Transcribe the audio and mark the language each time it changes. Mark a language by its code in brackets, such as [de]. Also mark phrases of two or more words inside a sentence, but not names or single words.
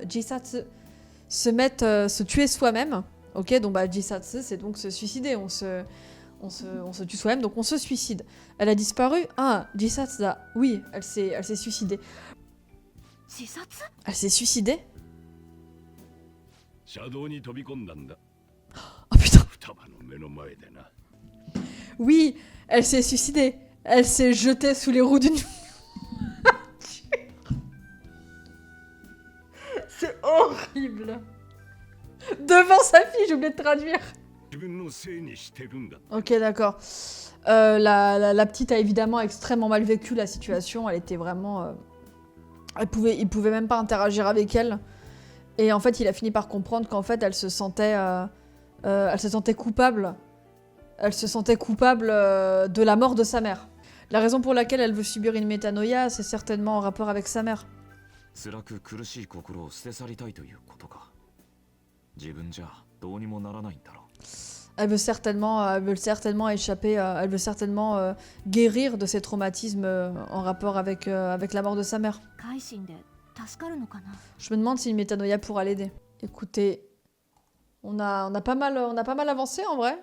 [fr] Jisatsu, se tuer soi-même. Ok, donc Jisatsu, c'est donc se suicider. On se tue soi-même, donc on se suicide. Elle a disparu. Ah, [ja] 自殺だ. [fr] Oui, elle s'est suicidée. Elle s'est suicidée? [ja] 車道に飛び込んだんだ。 [fr] Oh putain. [ja] 双葉の目の前でな。 [fr] Oui, elle s'est suicidée. Elle s'est jetée sous les roues d'une... C'est horrible. Devant sa fille, j'ai oublié de traduire. [ja] 自分のせいにしてるんだ。 [fr] Ok, d'accord. La petite a évidemment extrêmement mal vécu la situation. Elle était vraiment... il pouvait même pas interagir avec elle. Et en fait, il a fini par comprendre qu'en fait, elle se sentait coupable. Elle se sentait coupable de la mort de sa mère. La raison pour laquelle elle veut subir une métanoïa, c'est certainement en rapport avec sa mère. [ja] 辛く苦しい心を捨て去りたいということか。自分じゃどうにもならないんだろう。 [fr] Elle veut certainement échapper, elle veut certainement guérir de ses traumatismes en rapport avec la mort de sa mère. Je me demande si une métanoïa pourra l'aider. Écoutez, on a pas mal avancé en vrai.